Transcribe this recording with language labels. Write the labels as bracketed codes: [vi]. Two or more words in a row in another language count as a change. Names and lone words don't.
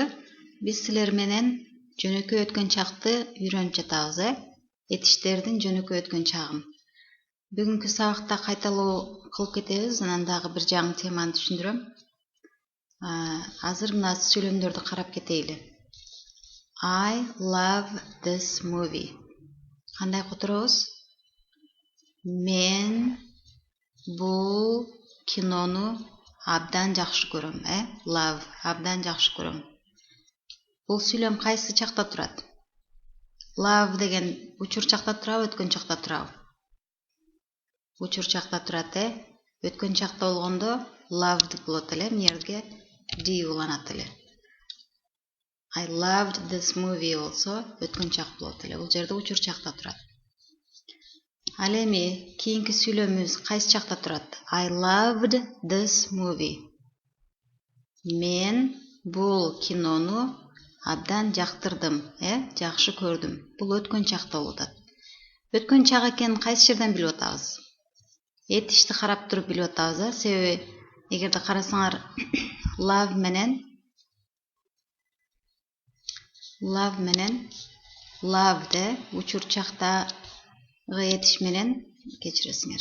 [ky] Биз силер менен жөнөкөй өткөн чакты үйрөнүп жатабыз, Этиштердин жөнөкөй өткөн чагын. Бүгүнкү сабакта кайталоо кылып кетебиз, анан дагы бир жаңы теманы түшүндүрөм. Азыр мына сүйлөмдөрдү карап кетели. [en] I love this movie. [ky] Кандай которобуз? Мен бул кинону абдан жакшы көрөм, Love, абдан жакшы көрөм. Бул сүйлөм кайсы чакта турат? Love деген учур чакта турабы, өткөн чакта турабы? Учур чакта турат, Өткөн чакта болгондо loved болот эле, мына жерге D уланат эле. [en] I loved this movie [ky] болсо өткөн чак болот эле. Бул жерде учур чакта турат. Ал эми кийинки сүйлөмүбүз кайсы чакта турат? [en] I loved this movie. [ky] Мен бул кинону абдан жактырдым, жакшы көрдүм. Бул өткөн чакта болот. Өткөн чак экенин кайсы жерден билип атабыз? Этишти карап туруп билип атабыз, себеби эгерде карасаңар love менен love учур чактагы этиш менен кечиресиңер.